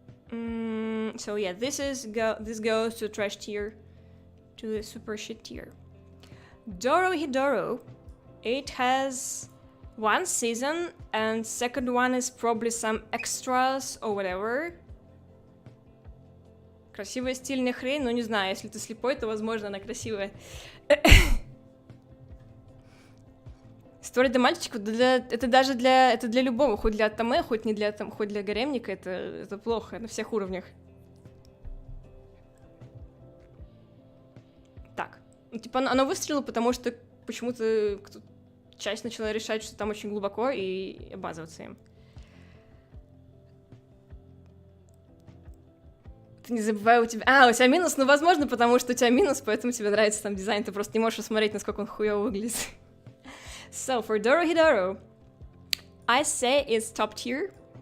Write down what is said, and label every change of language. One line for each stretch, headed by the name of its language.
English: So yeah, this goes to trash tier, to the super shit tier. Dorohedoro, it has 1 season, and second one is probably some extras or whatever.
Russian: Красивая стильная хрень, но не знаю, если ты слепой, то, возможно, она красивая. История для мальчиков, это для любого, хоть для аттаме, хоть не для хоть для гаремника, это плохо на всех уровнях. Так, ну, типа оно выстрелило, потому что почему-то часть начала решать, что там очень глубоко, и обмазываться им. Ты не забывай, у тебя минус, ну возможно, потому что у тебя минус, поэтому тебе нравится там дизайн, ты просто не можешь посмотреть, насколько он хуёво выглядит.
English: So, for Dorohedoro, I say it's top tier.